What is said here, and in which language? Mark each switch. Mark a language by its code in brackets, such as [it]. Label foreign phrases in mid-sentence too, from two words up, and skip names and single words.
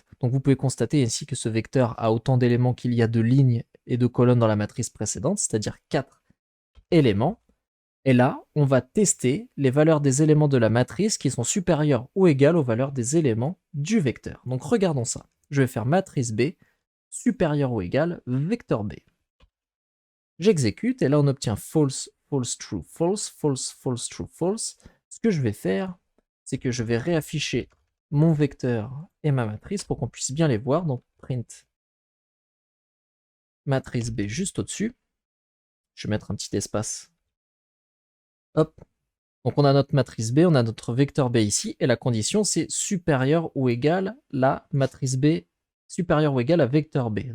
[fr] Donc vous pouvez constater ici que ce vecteur a autant d'éléments qu'il y a de lignes et de colonnes dans la matrice précédente, c'est-à-dire 4 éléments. Et là, on va tester les valeurs des éléments de la matrice qui sont supérieures ou égales aux valeurs des éléments du vecteur. Donc regardons ça. Je vais faire matrice B supérieure ou égale vecteur B. J'exécute et là on obtient [en] false, false, true, false, false, false, true, false. [fr] Ce que je vais faire, c'est que je vais réafficher mon vecteur et ma matrice pour qu'on puisse bien les voir. Donc print matrice B juste au-dessus. Je vais mettre un petit espace. Hop. Donc on a notre matrice B, on a notre vecteur B ici, et la condition c'est supérieur ou égal la matrice B supérieure ou égale à vecteur B.